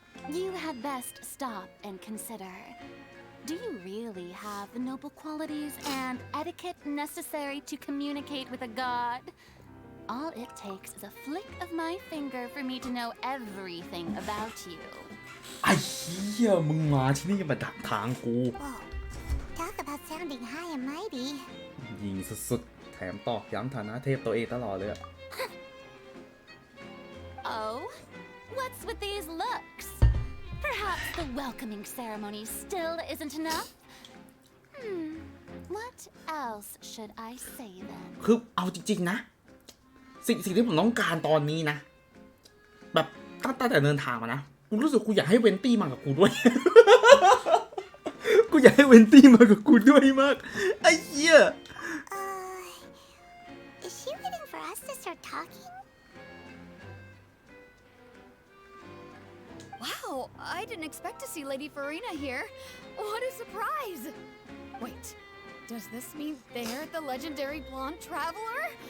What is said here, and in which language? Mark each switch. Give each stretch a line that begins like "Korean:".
English: You had best stop and consider. Do you really have the noble qualities and etiquette necessary to communicate with a god? All it takes is a flick of my finger for me to know everything about you.
Thai: ไอ้เหี้ยมึงมาที่นี่มาดักทางกู
English: Whoa, talk about sounding high and mighty.
Thai: ยิงสุดๆแถมตอกย้ำฐานะเทพตัวเองตลอดเลยอะ
English: Oh? What's with these looks? Perhaps the welcoming ceremony still isn't enough? What else should I say then?
Thai: คือเอาจริงๆนะสิ่งที่ผมต้องการตอนนี้นะแบบตั้งแต่เดินทางมานะกูรู้สึกกูอยากให้เวนตี้มากับกูด้วย กูอยากให้เวนตี้มากับกูด้วยมากไอ้เหี้ย
English: Is she waiting for us to start talking? Wow, I didn't expect to see Lady Farina here. What a surprise! Wait, does this mean they're the legendary blonde traveler?